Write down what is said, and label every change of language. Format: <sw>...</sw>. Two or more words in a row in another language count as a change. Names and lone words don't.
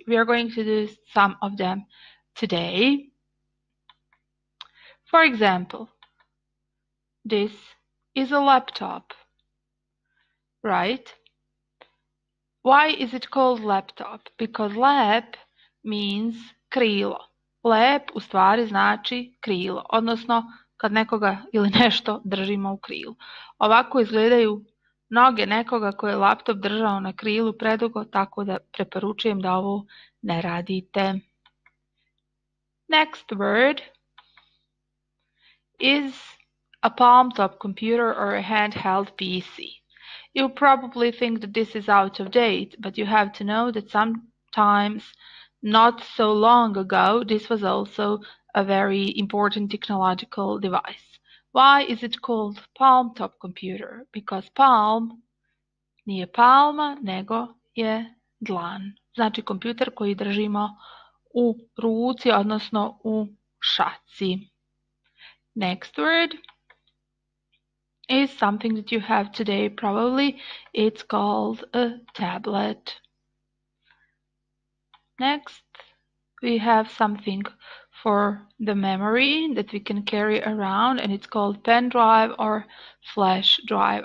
<en>We are going to do some of them today. For example, this is a laptop, right? Why is it called laptop? Because lap means krilo.</en> <sr>Lep u stvari znači krilo, odnosno kad nekoga ili nešto držimo u krilu. Ovako izgledaju noge nekoga ko je laptop držao na krilu predugo, tako da preporučujem da ovo ne radite.</sr> <en>Next word is a palm-top computer or a handheld PC. You probably think that this is out of date, but you have to know that sometimes, not so long ago, this was also a very important technological device. Why is it called palm-top computer?</en> <sr>Because palm nije palma, nego je dlan. Znači kompjuter koji držimo u ruci, odnosno u šaci.</sr> <en>Next word is something that you have today probably. It's called a tablet. Next, we have something for the memory that we can carry around, and it's called pen drive or flash drive.</en>